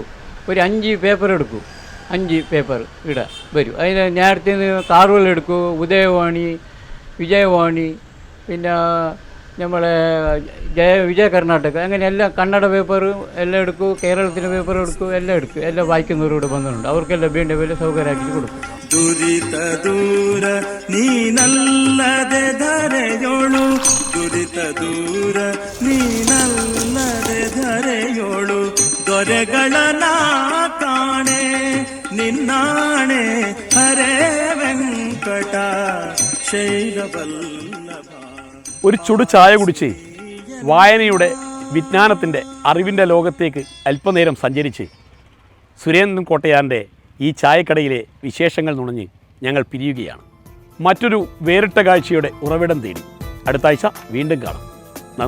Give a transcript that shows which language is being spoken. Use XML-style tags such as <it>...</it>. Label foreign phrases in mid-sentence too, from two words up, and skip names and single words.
<ml>ഒരു 5 പേപ്പർ എടുക്കും. 5 പേപ്പർ ഇവിടെ വരും. അതിന് നേരത്തെ കാർവൽ എടുക്കും, ഉദയവാണി, വിജയവാണി, പിന്നെ നമ്മളെ വിജയ കർണാടക, അങ്ങനെ എല്ലാം കന്നഡ പേപ്പർ എല്ലാം എടുക്കും. കേരളത്തിലെ പേപ്പർ എടുക്കും, എല്ലാം എടുക്കും. എല്ലാം വായിക്കുന്നവരോട് വന്നിട്ടുണ്ട്. അവർക്കെല്ലാം വേണ്ട പോലെ സൗകര്യമാക്കി കൊടുക്കും.</ml> <kn>ದುರಿತ ದೂರ ನೀನಲ್ಲದೆ ಧರೆಯೋಳು, ದುರಿತ ದೂರ ನೀನಲ್ಲದೆ ಧರೆಯೋಳು, ದೊರೆಗಳ ನಾ ಕಾಣೆ ನಿನ್ನಾಣೆ ಹರೇ ವೆಂಕಟ ശൈലവല്ലഭ.</kn> <ml>ഒരു ചുടു ചായ കുടിച്ച് വായനയുടെ വിജ്ഞാനത്തിൻ്റെ അറിവിൻ്റെ ലോകത്തേക്ക് അല്പനേരം സഞ്ചരിച്ച് സുരേന്ദ്രൻ കോട്ടയാറിൻ്റെ ഈ ചായക്കടയിലെ വിശേഷങ്ങൾ നുണഞ്ഞ് ഞങ്ങൾ പിരിയുകയാണ്. മറ്റൊരു വേറിട്ട കാഴ്ചയുടെ ഉറവിടം തേടി അടുത്ത ആഴ്ച വീണ്ടും കാണാം.</ml>